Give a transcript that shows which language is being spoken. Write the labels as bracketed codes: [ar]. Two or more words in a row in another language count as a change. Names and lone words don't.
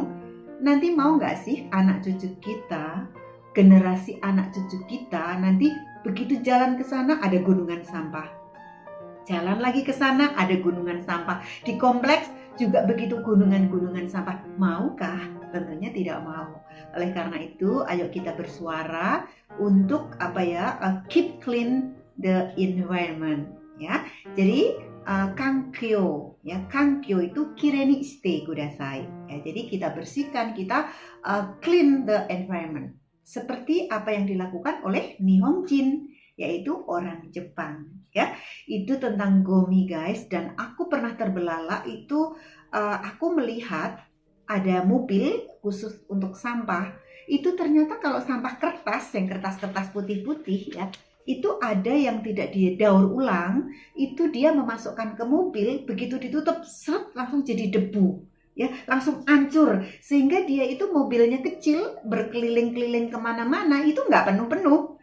[id] Nanti mau nggak sih anak cucu kita, generasi anak cucu kita nanti begitu jalan ke sana ada gunungan sampah, jalan lagi ke sana ada gunungan sampah, di kompleks juga begitu gunungan-gunungan sampah. Maukah? Tentunya tidak mau. Oleh karena itu, ayo kita bersuara untuk [en] keep clean the environment [id] ya. Jadi kankyo ya, kankyo itu [ja] 綺麗にしてください [id] ya. Jadi kita bersihkan, kita [en] clean the environment. [id] Seperti apa yang dilakukan oleh Nihonjin, yaitu orang Jepang ya. Itu tentang GOMI guys. Dan aku pernah terbelalak itu, aku melihat ada mobil khusus untuk sampah. Itu ternyata kalau sampah kertas, yang kertas-kertas putih-putih ya, itu ada yang tidak didaur ulang, itu dia memasukkan ke mobil, begitu ditutup seret langsung jadi debu ya, langsung hancur, sehingga dia itu mobilnya kecil berkeliling-keliling kemana-mana itu nggak penuh-penuh.